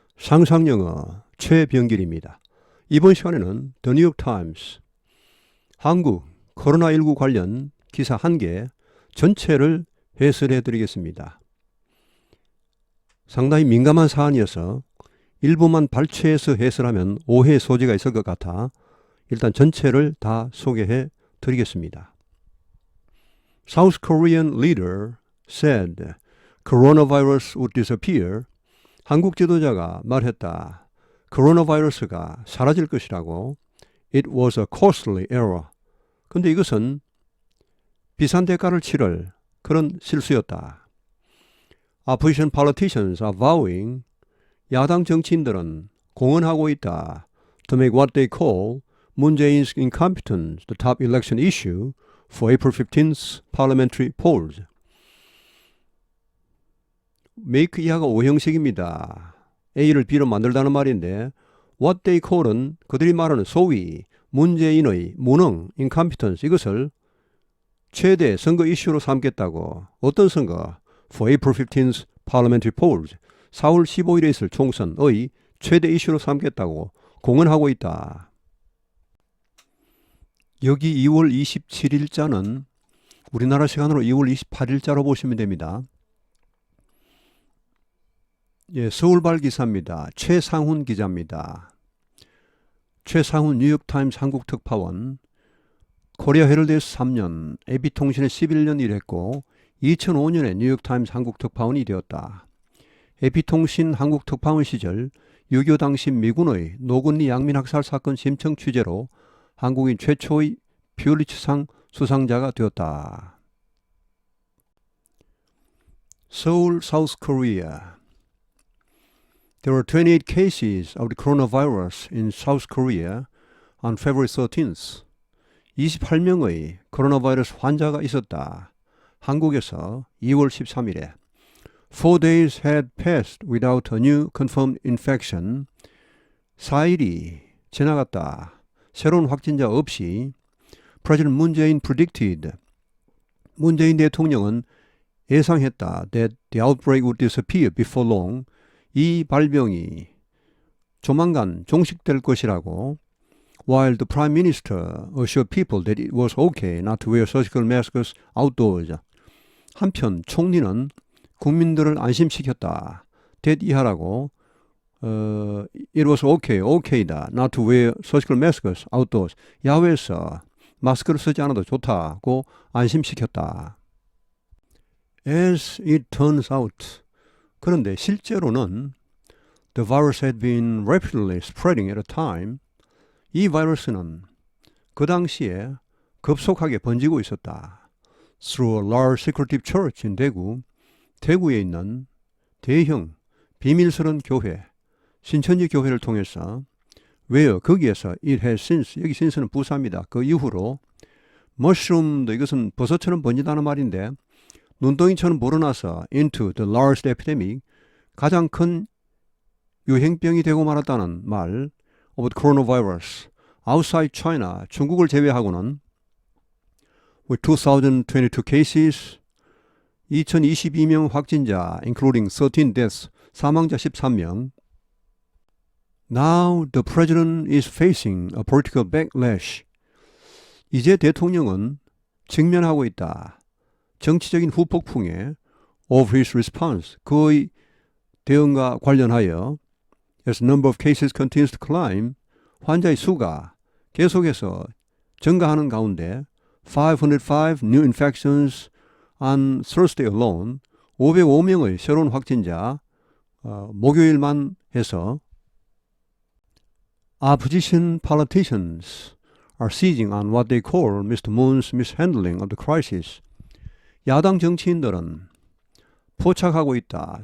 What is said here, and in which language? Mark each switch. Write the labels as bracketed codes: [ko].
[ko] 상상영어 최병길입니다. 이번 시간에는 [en] The New York Times [ko] 한국 코로나19 관련 기사 한 개 전체를 해설해 드리겠습니다. 상당히 민감한 사안이어서 일부만 발췌해서 해설하면 오해 소지가 있을 것 같아 일단 전체를 다 소개해 드리겠습니다. [en] South Korean leader said coronavirus would disappear. [ko] 한국 지도자가 말했다. 코로나 바이러스가 사라질 것이라고. [en] It was a costly error. [ko] 근데 이것은 비싼 대가를 치를 그런 실수였다. [en] Opposition politicians are vowing, [ko] 야당 정치인들은 공언하고 있다. [en] To make what they call [ko] 문재인's [en] incompetence the top election issue for April 15th parliamentary polls. [ko] make 이하가 오형식입니다. A를 B로 만들다는 말인데 [en] what they call [ko] 은 그들이 말하는 소위 문재인의 무능, incompetence 이것을 최대 선거 이슈로 삼겠다고. 어떤 선거? [en] For April 15th parliamentary polls [ko] 4월 15일에 있을 총선의 최대 이슈로 삼겠다고 공언하고 있다. 여기 2월 27일자는 우리나라 시간으로 2월 28일자로 보시면 됩니다. 예, 서울발 기사입니다. 최상훈 기자입니다. 최상훈 뉴욕타임스 한국특파원, 코리아 헤럴드에서 3년, AB통신에 11년 일했고 2005년에 뉴욕타임스 한국특파원이 되었다. AB통신 한국특파원 시절 6.25 당시 미군의 노근리 양민학살 사건 심청 취재로 한국인 최초의 퓰리츠상 수상자가 되었다. 서울, [en] South Korea. There were 28 cases of the coronavirus in South Korea on February 13th. [ko] 28명의 코로나 바이러스 환자가 있었다. 한국에서 2월 13일에. [en] 4 days had passed without a new confirmed infection. [ko] 4일이 지나갔다. 새로운 확진자 없이. [en] President Moon Jae-in predicted. [ko] 문재인 대통령은 예상했다. [en] That the outbreak would disappear before long. [ko] 이 발병이 조만간 종식될 것이라고. [en] While the Prime Minister assured people that it was okay not to wear surgical masks outdoors. [ko] 한편 총리는 국민들을 안심시켰다. [en] that [ko] 이하라고. [en] It was okay다. not to wear surgical masks outdoors. [ko] 야외에서 마스크를 쓰지 않아도 좋다고 안심시켰다. [en] As it turns out, [ko] 그런데 실제로는 [en] the virus had been rapidly spreading at a time. [ko] 이 바이러스는 그 당시에 급속하게 번지고 있었다. [en] Through a large secretive church in 대구, [ko] 대구에 있는 대형 비밀스런 교회, 신천지 교회를 통해서 [en] where [ko] 거기에서 [en] it has since, [ko] 여기 since는 부사입니다. 그 이후로 mushroom도 이것은 버섯처럼 번진다는 말인데 눈덩이처럼 불어나서 [en] into the large epidemic, [ko] 가장 큰 유행병이 되고 말았다는 말 [en] of the coronavirus outside China, [ko] 중국을 제외하고는 [en] with 2022 cases, [ko] 2022명 확진자 [en] including 13 deaths, [ko] 사망자 13명. [en] Now the president is facing a political backlash. [ko] 이제 대통령은 직면하고 있다. 정치적인 후폭풍에 [en] of his response, [ko] 그의 대응과 관련하여 [en] as the number of cases continues to climb, [ko] 환자의 수가 계속해서 증가하는 가운데 [en] 505 new infections on Thursday alone, [ko] 505명의 새로운 확진자 목요일만 해서 [en] opposition politicians are seizing on what they call Mr. Moon's mishandling of the crisis. [ko] 야당 정치인들은 포착하고 있다.